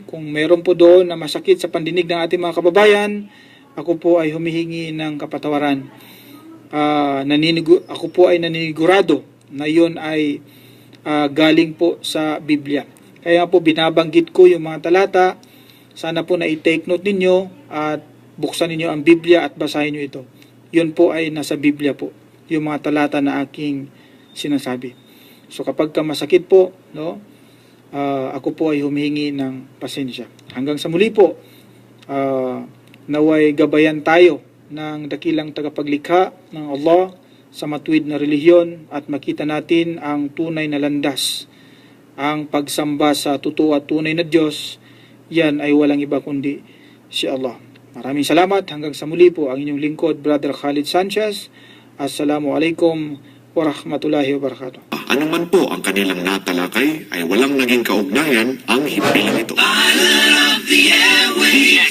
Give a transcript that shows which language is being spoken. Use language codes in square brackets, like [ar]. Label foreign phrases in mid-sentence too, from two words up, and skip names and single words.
[tl] Kung meron po doon na masakit sa pandinig ng ating mga kababayan, ako po ay humihingi ng kapatawaran. Ako po ay naninigurado na yun ay galing po sa Biblia. Kaya po binabanggit ko yung mga talata. Sana po na i-take note ninyo at buksan ninyo ang Biblia at basahin nyo ito. Yun po ay nasa Biblia po, yung mga talata na aking sinasabi. So kapag masakit po, ako po ay humihingi ng pasensya. Hanggang sa muli po, naway gabayan tayo ng dakilang tagapaglikha ng Allah sa matuwid na relihiyon at makita natin ang tunay na landas. Ang pagsamba sa totoo at tunay na Diyos, yan ay walang iba kundi si Allah. Maraming salamat. Hanggang sa muli po, ang inyong lingkod, Brother Khalid Sanchez. [ar] السلام عليكم ورحمة الله وبركاته. [tl] Ano man po ang kanilang natalakay ay walang naging kaugnayan ang himpilan ito.